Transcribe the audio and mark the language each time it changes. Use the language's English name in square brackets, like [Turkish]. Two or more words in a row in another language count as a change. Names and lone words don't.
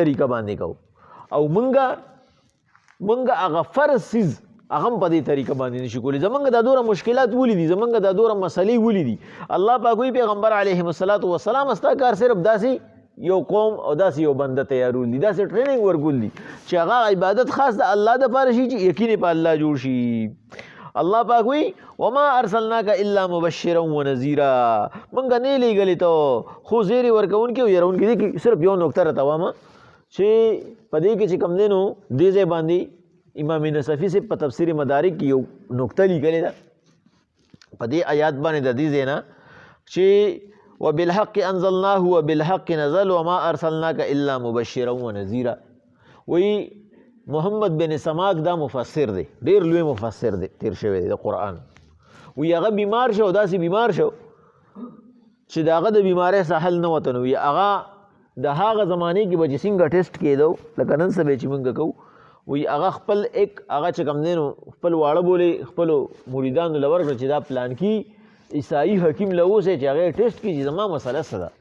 [Pashto] طریقه باندې کو او مونږ هغه فرض څیز هغه هم په دې طریقه باندې نشو کولی زمونږ دا دوره مشکلات ولیدي زمونږ دا دوره مسلې ولیدي الله پاک وایي پیغمبر [Arabic] علیهم السلام [Pashto] ستا کار صرف داسې یو قوم او داسې یو بنده تیارول دي داسې ټریننګ ورکول دي چې هغه عبادت خاص د الله دپاره شي چې یقین په الله جوړ شي الله پاک وی [Arabic] وما ارسلناک الا مبشرا ونذیرا [Pashto] مونږ نه لېږلې ته خو زیری ورکوونکي او یارونکي دي صرف یو نقطه راته وایم چې په دې کې چې کوم دی نو دې ځای باندې امام نصفي صاحب په تفسیر مدارک کې یو نقطه لیکلې ده په دې آیات باندې د دې ځای نه چې [Arabic] وبالحق انزلناه وبالحق نزل وما ارسلناک الا مبشرا ونذیرا [Pashto] وی محمد بن سماک دا مفسر دی، ډیر لوی مفسر دی تیر شوی دی د قرآن. وی هغه بیمار شو، داسې بیمار شو چې د هغه د بیمارۍ څخه حل نه وته. نو وی هغه د هغه زمانې کې به چې څنګه ټیسټ کېدو لکه نن سبا چې موږ کوو، وی هغه خپل هغه چې کوم دی نو خپل واړه بولې خپلو مریدانو له ورکړه چې دا پلانکي عیسائی حکیم له اوسئ چې هغه ټیسټ کړي چې زما مسله څه ده.